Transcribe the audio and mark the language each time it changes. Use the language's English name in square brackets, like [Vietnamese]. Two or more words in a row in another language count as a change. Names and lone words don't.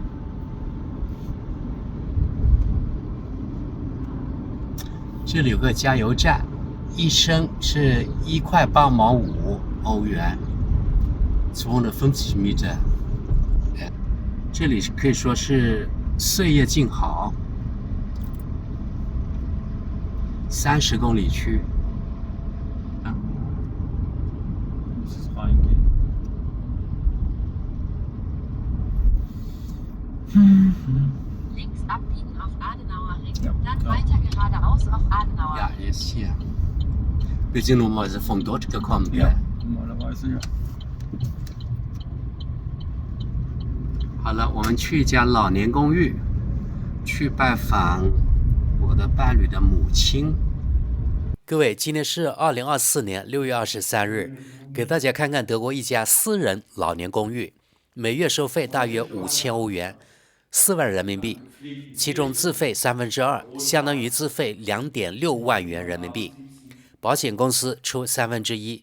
[Chinese] “ 这里有个加油站，一升是1.85块欧元，250 Meter。这里可以说是岁月静好，30公里区。 [German] Muss es reingehen. links abbiegen auf Adenauer Ring, Ja, dann klar. weiter geradeaus auf Adenauer Ja, Ring. jetzt hier. Wir sind normalerweise von dort gekommen. Ja, normalerweise ja. [Chinese] 好了，我们去一家老年公寓，去拜访我的伴侣的母亲。各位，今天是2024年6月23日，给大家看看德国一家私人老年公寓，每月收费大约5000欧元，4万人民币，其中自费2/3，相当于自费2.6万元人民币，保险公司出1/3。